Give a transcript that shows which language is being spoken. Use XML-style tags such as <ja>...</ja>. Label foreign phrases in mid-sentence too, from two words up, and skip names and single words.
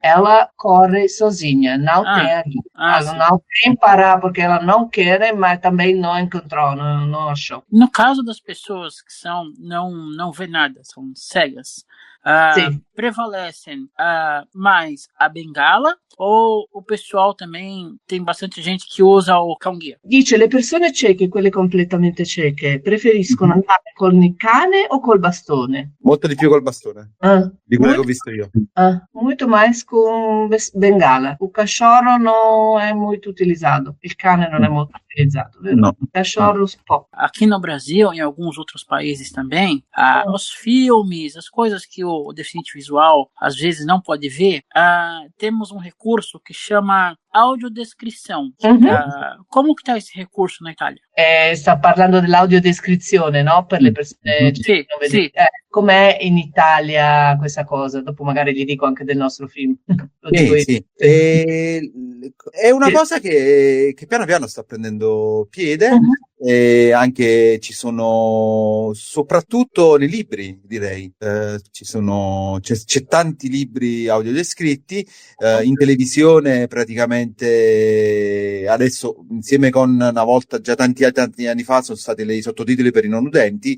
<pt>Ela corre sozinha, não tem a guia. Ela não tem parar porque ela não quer, mas também não encontrou, não achou. No caso das pessoas que não vê nada, são cegas, prevalecem mais a bengala, ou o pessoal também, tem bastante gente que usa o cão-guia?</pt> <it>Dice, le persone cieche, quelle completamente cieche, preferiscono andare con il cane o col bastone? Molto di più col bastone, di quello che ho visto io.</it> <pt>Muito mais com bengala. O cachorro não é muito utilizado.</pt> <it>Il cane non è molto utilizado, vero? No.</it> <pt>O cachorro, pouco. Aqui no Brasil, em alguns outros países também, os filmes, as coisas que o deficiente visual às vezes não pode ver, temos um recurso que chama audiodescrição. Como que está esse recurso na Itália?</pt> <it>Sta parlando dell'audiodescrizione, no? Per le persone Sì, non vedi. Com'è in Italia questa cosa? Dopo magari gli dico anche del nostro film. Lo dico io. Sì. È una cosa che piano piano sta prendendo piede, e anche ci sono, soprattutto nei libri, direi, c'è tanti libri audiodescritti, in televisione praticamente adesso, insieme con una volta, già tanti anni fa, sono stati i sottotitoli per i non udenti.</it>